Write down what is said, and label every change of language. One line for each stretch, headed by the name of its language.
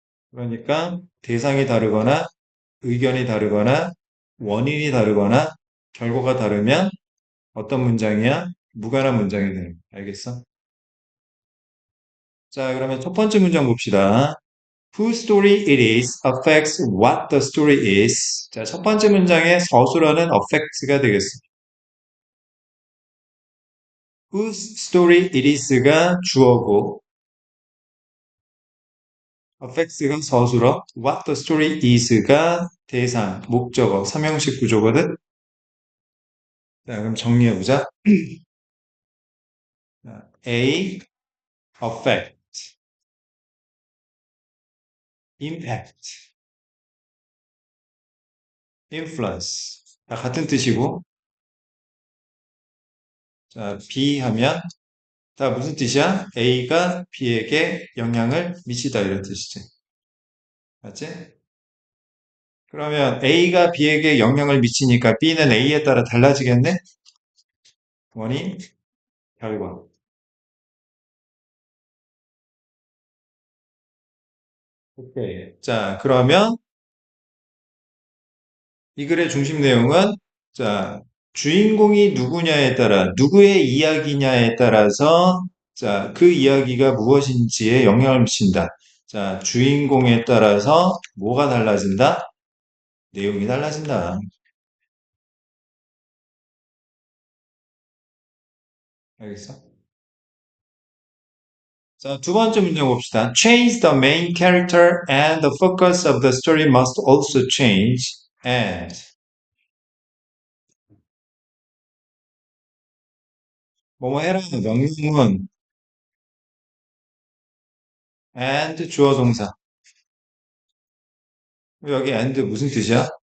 Korean: 그러니까 대상이 다르거나 의견이 다르거나 원인이 다르거나 결과가 다르면 어떤 문장이야? 무관한 문장이 되는 거야. 알겠어? 자, 그러면 첫 번째 문장 봅시다.
English: Whose story it is affects what the story is.
Korean: 자, 첫 번째 문장의 서술어는 affects가 되겠습니다.
English: Whose story it is
Korean: 가 주어고 affects가 서술어,
English: what the story is
Korean: 가 대상, 목적어, 삼형식 구조거든. 자, 그럼 정리해보자. 자, A, affect, impact, influence. 다 같은 뜻이고, 자, B 하면 다 무슨 뜻이야? A가 B에게 영향을 미치다 이런 뜻이지. 맞지? 그러면 A가 B에게 영향을 미치니까 B는 A에 따라 달라지겠네? 원인, 결과. 오케이. 자, 그러면 이 글의 중심 내용은 자, 주인공이 누구냐에 따라 누구의 이야기냐에 따라서 자, 그 이야기가 무엇인지에 영향을 미친다. 자, 주인공에 따라서 뭐가 달라진다? 내용이 달라진다. 알겠어? 자, 두 번째 문제 봅시다.
English: Change the main character and the focus of the story must also change.
Korean: And 뭐뭐 해라는 명령문 and 주어 동사. 여기 and 무슨 뜻이야?